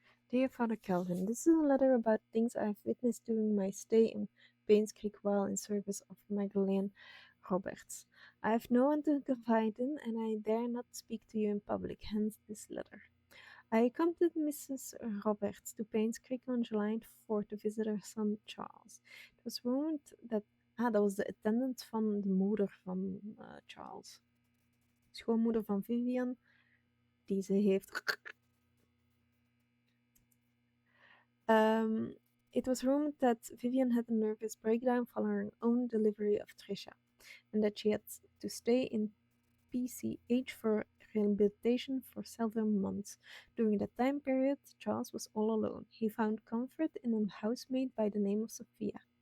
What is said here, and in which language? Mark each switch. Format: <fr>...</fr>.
<en>Dear Father Calvin, this is a letter about things I've witnessed during my stay in Painscreek while in service of Vivian Roberts. I have no one to confide in, and I dare not speak to you in public, hence this letter. I accompanied Mrs. Roberts to Painscreek on July 4 to visit her son Charles. It was rumored that...</en> <nl>dat was de attendant van de moeder van Charles. Schoonmoeder van Vivian, die ze heeft...</nl> <en>It was rumored that Vivian had a nervous breakdown following her own delivery of Trisha, and that she had to stay in PCH for rehabilitation for several months. During that time period, Charles was all alone. He found comfort in a housemaid by the name of Sophia.</en>